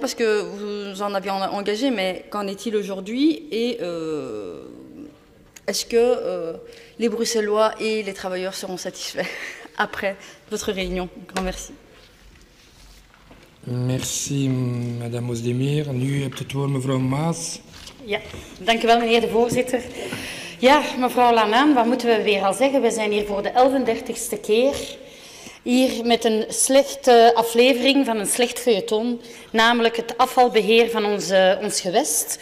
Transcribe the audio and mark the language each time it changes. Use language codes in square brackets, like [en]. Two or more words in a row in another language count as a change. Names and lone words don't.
[fr] Parce que vous en aviez engagé, mais qu'en est-il aujourd'hui? Et est-ce que les Bruxellois et les travailleurs seront satisfaits après votre réunion? Grand merci. Merci, Madame Ozdemir. [nl] Nu hebt het woord mevrouw Maas. Ja, dank u wel, meneer de voorzitter. Ja, mevrouw Lanaan, wat moeten we weer al zeggen? We zijn hier voor de 31ste keer. Hier met een slechte aflevering van een slecht feuilleton, namelijk het afvalbeheer van ons gewest.